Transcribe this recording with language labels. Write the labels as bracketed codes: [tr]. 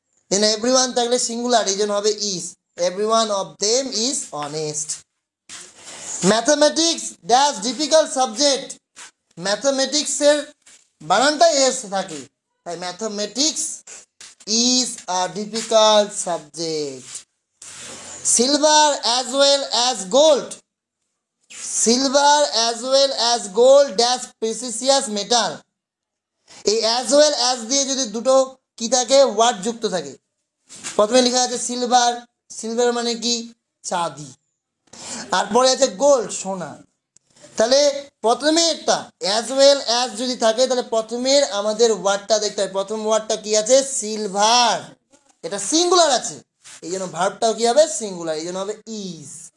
[en] then every one থাকলে singular, [bn] এই জন্য হবে [en] Is. Every one of them is honest. Mathematics dash difficult subject, ম্যাথামেটিক্সের [bn] বানানটা এস থাকে, তাই [en] Mathematics is a difficult subject. Silver as well as gold, silver as well as gold dash precious metal. [bn] এই as well as দিয়ে যদি দুটো কি থাকে word যুক্ত থাকে, প্রথমে লেখা আছে সিলভার, সিলভার মানে কি চাঁদি, আর পরে আছে গোল্ড সোনা। তাহলে প্রথমে একটা অ্যাজ ওয়েল অ্যাজ যদি থাকে তাহলে প্রথমের আমাদের ওয়ার্ডটা দেখতে হবে, প্রথম ওয়ার্ডটা কি আছে সিলভার, এটা সিঙ্গুলার আছে, এই জন্য ভার্বটাও কি হবে সিঙ্গুলার, এই জন্য হবে ইজ।